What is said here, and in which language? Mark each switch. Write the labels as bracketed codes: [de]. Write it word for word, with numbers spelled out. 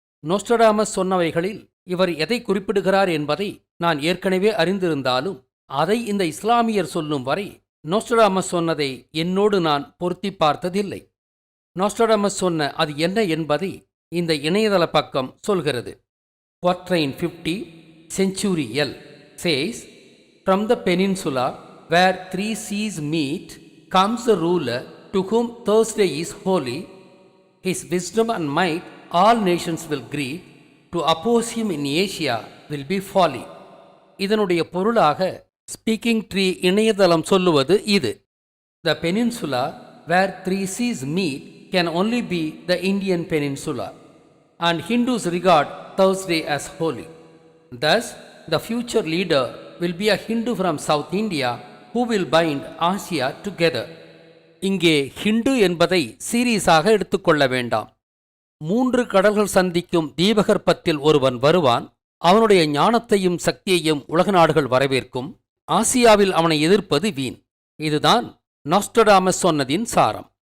[ta] Nostradamus சொன்னவைகளில் இவர் எதை குறிப்பிடுகிறார் என்பதை நான் ஏற்கனவே அறிந்திருந்தாலும் அதை இந்த இஸ்லாமியர் சொல்லும் வரை நோஸ்ட்ரோடாமஸ் சொன்னதை என்னோடு நான் பொருத்தி பார்த்ததில்லை. நாஸ்ட்ரோடமஸ் சொன்ன அது என்ன என்பதை இந்த இணையதள பக்கம் சொல்கிறது. [en] quatrain fifty century L says from the peninsula where three seas meet comes a ruler to whom Thursday is holy. His wisdom and might all nations will greet. To oppose him in Asia will be folly. [ta] இதனுடைய பொருளாக speaking tree இணையதளம் சொல்லுவது இது. [en] The peninsula where three seas meet can only be the Indian peninsula, and Hindus regard Thursday as holy. Thus, the future leader will be a Hindu from South India who will bind Asia together. [ta] இங்கே ஹிண்டு என்பதை சீரியஸாக எடுத்துக்கொள்ள வேண்டாம். மூன்று கடல்கள் சந்திக்கும் தீபகற்பத்தில் ஒருவன் வருவான். அவனுடைய ஞானத்தையும் சக்தியையும் உலக நாடுகள் வரவேற்கும். ஆசியாவில் அவனை எதிர்ப்பது வீண். இதுதான் நாஸ்ட்ரோடாமஸ் சொன்னதின் சாரம்.